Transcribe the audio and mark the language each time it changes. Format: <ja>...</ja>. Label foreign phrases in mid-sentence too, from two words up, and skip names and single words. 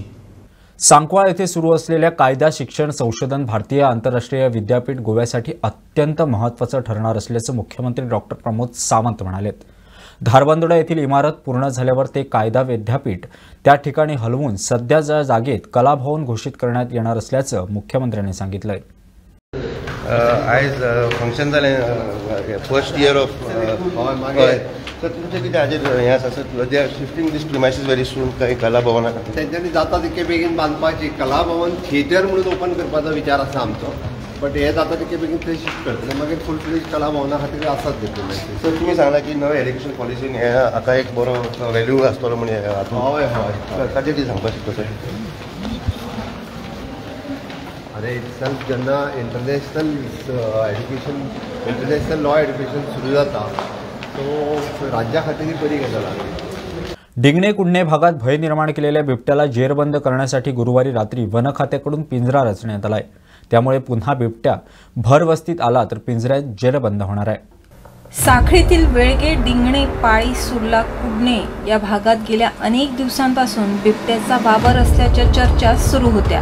<mr>सांकवाळ येथे सुरू असलेल्या कायदा शिक्षण संशोधन भारतीय आंतरराष्ट्रीय विद्यापीठ गोव्यासाठी अत्यंत महत्त्वाचं ठरणार असल्याचं मुख्यमंत्री डॉक्टर प्रमोद सावंत म्हणालेत. धारबांदोडा येथील इमारत पूर्ण झाल्यावर ते कायदा विद्यापीठ त्या ठिकाणी हलवून सध्याच्या जागेत कलाभवन घोषित करण्यात येणार असल्याचं मुख्यमंत्र्यांनी सांगितलंय.</mr> <kok>आयज फंक्शन जालें</kok> <en>first year of</en> <kok>सर तुमचें कितें हाजेर हें आसा सर</kok> <en>they are shifting this premises very soon</en> <kok>काही कला भवना खातीर तेंच्यांनी जाता तितके बेगीन बांदपाची कला भवन थिएटर म्हणून ओपन करपाचो विचार आसा आमचो. बट हे जाता तितके बेगीन ते शिफ्ट करतले मागीर</kok> <en>full fledged</en> <kok>कला भवना खातीर आसात डिप्लोमॅसी. सर तुमी सांगला की नवे</kok> <en>education policy</en> <kok>हे हाका एक बरो व्हॅल्यू आसतलो म्हण हय हय ताजेर कितें सांगपाक शकता सर? अरे इट्सॅल्फ जेन्ना</kok> <en>international education international law education</en> <kok>सुरू जाता सो राज्या खातीर बरी गजाल आसा.</kok> <mr>डिंगणे कुडणे भागात भय निर्माण केलेल्या बिबट्याला जेरबंद करण्यासाठी गुरुवारी रात्री वन खात्याकडून पिंजरा रचण्यात आलाय. त्यामुळे पुन्हा बिबट्या भरवस्तीत आला तर पिंजऱ्यात जेरबंद होणार आहे. साखळीतील वेळगे, डिंगणे, पाळी, सुर्ला, कुडणे या भागात गेल्या अनेक दिवसांपासून बिबट्याचा वावर असल्याच्या चर्चा सुरू होत्या.</mr>